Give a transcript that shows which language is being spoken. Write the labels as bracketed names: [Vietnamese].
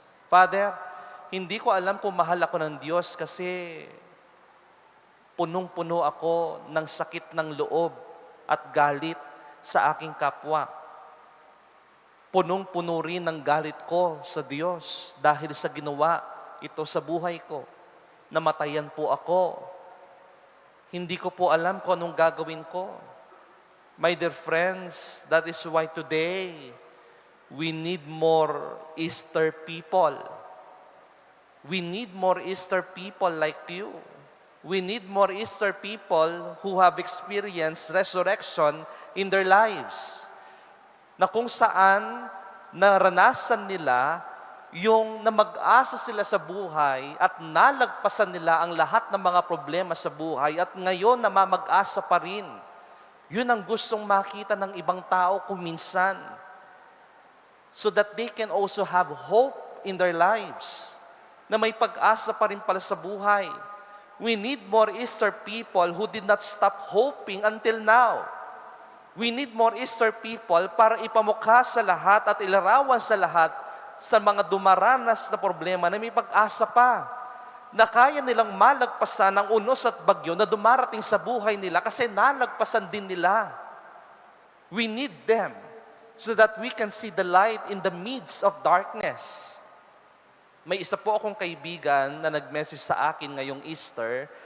[Filipino] Father, hindi ko alam kung mahal ako ng Diyos kasi punong-puno ako ng sakit ng loob at galit sa aking kapwa. Punong-puno rin ng galit ko sa Diyos dahil sa ginawa ito sa buhay ko. Namatayan po ako. Hindi ko po alam kung anong gagawin ko. [English] My dear friends, that is why today we need more Easter people. We need more Easter people like you. We need more Easter people who have experienced resurrection in their lives. [Filipino] Na kung saan naranasan nila yung na mag-asa sila sa buhay at nalagpasan nila ang lahat ng mga problema sa buhay at ngayon namamag-asa pa rin. Yun ang gustong makita ng ibang tao kung minsan. [English] So that they can also have hope in their lives. [Filipino] Na may pag-asa pa rin pala sa buhay. [English] We need more Easter people who did not stop hoping until now. We need more Easter people [Filipino] para ipamukha sa lahat at ilarawan sa lahat sa mga dumaranas na problema na may pag-asa pa. Na kaya nilang malagpasan ang unos at bagyo na dumarating sa buhay nila kasi nalagpasan din nila. [English] We need them so that we can see the light in the midst of darkness. [Filipino] May isa po akong kaibigan na nag-message sa akin ngayong Easter.